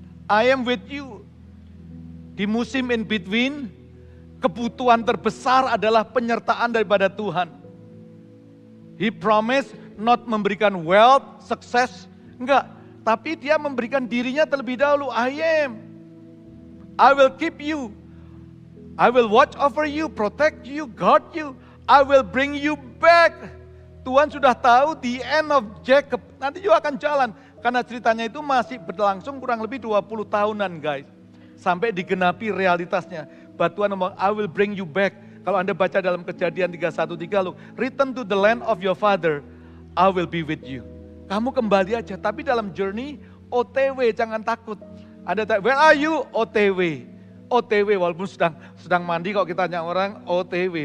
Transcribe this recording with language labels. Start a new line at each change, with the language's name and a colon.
English: I am with you.
Indonesian: Di musim in between, kebutuhan terbesar adalah penyertaan daripada Tuhan.
English: He promised not
Indonesian: memberikan
English: wealth,
Indonesian: sukses, enggak. Tapi dia memberikan dirinya terlebih dahulu.
English: I am. I will keep you. I will watch over you, protect you, guard you. I will bring you back.
Indonesian: Tuhan sudah tahu
English: the end of Jacob.
Indonesian: Nanti juga akan jalan. Karena ceritanya itu masih berlangsung kurang lebih 20 tahunan guys. Sampai digenapi realitasnya.
English: But
Indonesian: Tuhan ngomong,
English: I will bring you back.
Indonesian: Kalau Anda baca dalam Kejadian 3:1-3,
English: look, return to the land of your father, I will be with you.
Indonesian: Kamu kembali aja, tapi dalam journey, OTW, jangan takut. Anda tanya,
English: where are you?
Indonesian: OTW. OTW, walaupun sedang mandi, kalau kita tanya orang, OTW.